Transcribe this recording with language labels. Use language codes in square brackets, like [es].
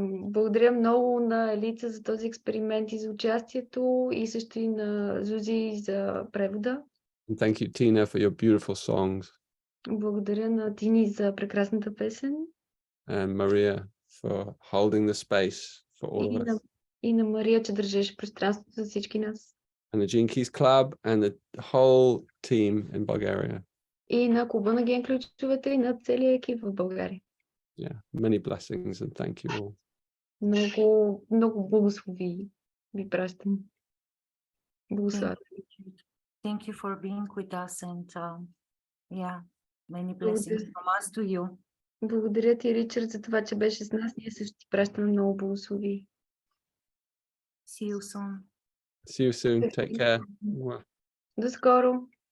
[bg] Благодаря много на Елица за този експеримент и за участието, и също и на Зузи за превода. [en] And thank you, Tina, for your beautiful songs. [bg] Благодаря на Тини за прекрасната песен. [en] And Maria for holding the space for all of us. [bg] И на Мария, че държеше пространството за всички нас. [en] And the Gene Keys Club and the whole team in Bulgaria. [bg] И на клуба на ген ключовете и на целия екип в България. [en] Yeah, many blessings and thank you all. [bg] Много, много благослови ви пращам. Благословя. [en] Thank you for being with us and many blessings from us to you. [bg] Благодаря ти, Ричард, за това, че беше с нас. Ние също ти пращаме много благослови. [en] See you soon. See you soon. Take care. [bg] До скоро.